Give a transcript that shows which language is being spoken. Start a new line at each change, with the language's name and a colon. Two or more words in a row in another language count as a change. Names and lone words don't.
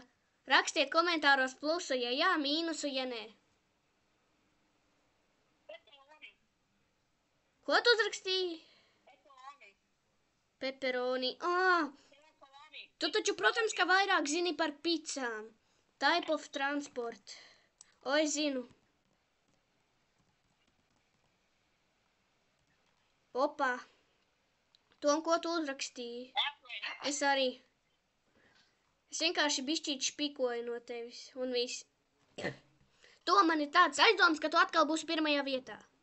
Latvian: Rakstiet komentāros plusu, ja jā, mīnusu, ja nē. Ko tu uzrakstīji? Pepperoni. Tu taču, protams, ka vairāk zini par picām.
English: Type of transport.
Latvian: Es zinu. Opā. Tom, ko tu uzrakstīji? Es arī. Es vienkārši bišķīt špikoju no tevis. Un viss. Tom, man ir tāds aizdoms, ka tu atkal būsi pirmajā vietā.